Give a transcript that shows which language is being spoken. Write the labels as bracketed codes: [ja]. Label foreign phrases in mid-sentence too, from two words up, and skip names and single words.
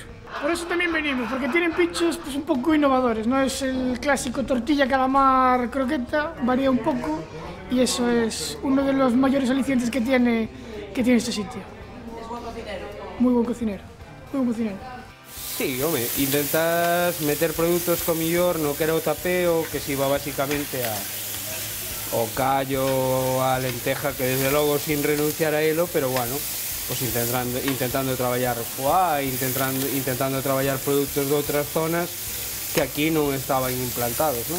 [es] Por eso también venimos, porque tienen pinchos pues, un poco innovadores, no es el clásico tortilla, calamar, croqueta, varía un poco, y eso es uno de los mayores alicientes que tiene este sitio. ¿Es buen cocinero? Muy buen cocinero, muy buen cocinero. [gl] Sí, home, intentas meter produtos co millor no que era o tapeo, que se iba basicamente ao callo, a lenteja, que desde logo sin renunciar a elo, pero bueno, pues intentando traballar foie, intentando traballar produtos de outras zonas que aquí non estaban implantados, non?